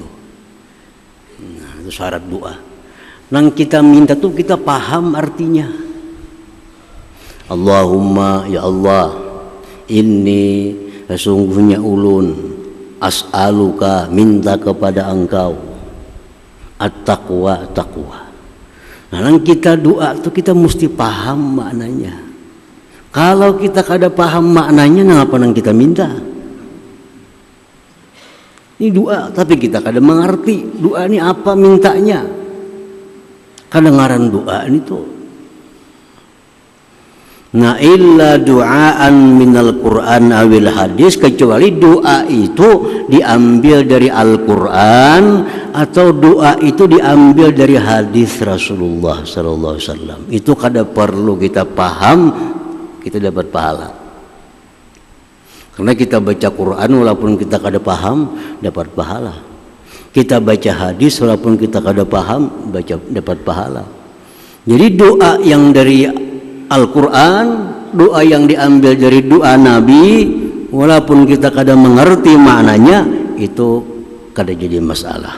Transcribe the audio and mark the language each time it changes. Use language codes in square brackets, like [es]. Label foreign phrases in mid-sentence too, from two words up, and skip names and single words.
[id] Nah, itu syarat doa. Nang kita minta tuh kita paham artinya. Allahumma, ya Allah, ini sesungguhnya ulun as'aluka, minta kepada engkau at-taqwa, taqwa. Nah, nang kita doa tuh kita mesti paham maknanya. Kalau kita kada paham maknanya, ngapa nang kita minta? Ini doa, tapi kita kada mengerti doa ini apa mintanya. Kedengaran doa ini tuh. Nah, [ar] إلا دعاء من القرآن أو الحديث, [id] kecuali doa itu diambil dari Al-Qur'an atau doa itu diambil dari hadis Rasulullah [ar] صلى الله عليه وسلم. [id] Itu kada perlu kita paham, kita dapat pahala. Karena kita baca Quran walaupun kita kada paham dapat pahala. Kita baca hadis walaupun kita kada paham dapat pahala. Jadi doa yang dari Al-Quran, doa yang diambil dari doa Nabi, walaupun kita kada mengerti maknanya, itu kada jadi masalah.